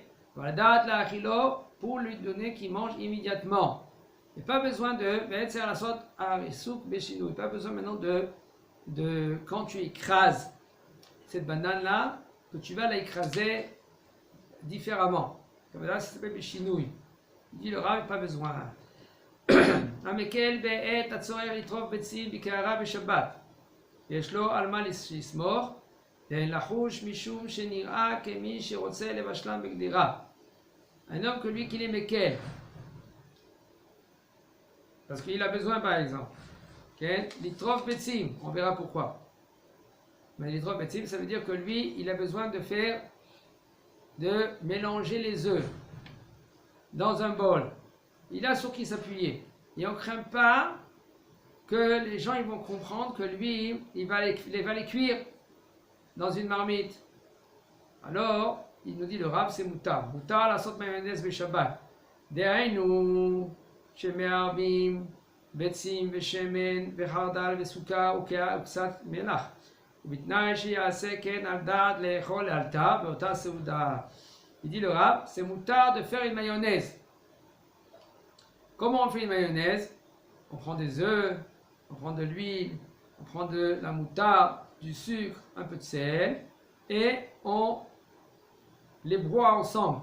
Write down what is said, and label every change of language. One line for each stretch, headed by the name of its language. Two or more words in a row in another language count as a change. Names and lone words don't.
French: Voilà,
Hebrew: דעתו לאכילה,
French: pour lui donner qu'il mange immédiatement. Il n'y a pas besoin de pas besoin maintenant de quand tu écrases cette banane-là, que tu vas la écraser différemment. Comme là, ça s'appelle Beshinouy. Il dit le Rav, pas besoin.
Hebrew: המקל בעת הצורך לטרוף ביצים בקערה בשבת. יש לו על מה לסמוך, ואין לחוש משום שנראה כמי שרוצה לבשלם בגדירה.
French: Un homme que lui qui les מקל, parce qu'il a besoin par exemple,
Hebrew: לטרוף ביצים,
French: on verra pourquoi. Mais
Hebrew: לטרוף ביצים,
French: ça veut dire que lui, il a besoin de mélanger les œufs dans un bol. Il a sur qui s'appuyer. Et on ne craint pas que les gens ils vont comprendre que lui, il va les cuire dans une marmite. Alors, il nous dit le Rav, c'est moutar.
Hebrew: מותר לעשות מיונז בשבת. דהיינו, שמערבים, ביצים, ושמן, וחרדל, וסוכר, וקצת מלח. ובתנאי שיעשה כן על דעת לאכול לאלתר באותה סעודה.
French: Il dit le Rav, c'est moutar de faire une mayonnaise. Comment on fait une mayonnaise? On prend des œufs, on prend de l'huile, on prend de la moutarde, du sucre, un peu de sel, et on les broie ensemble.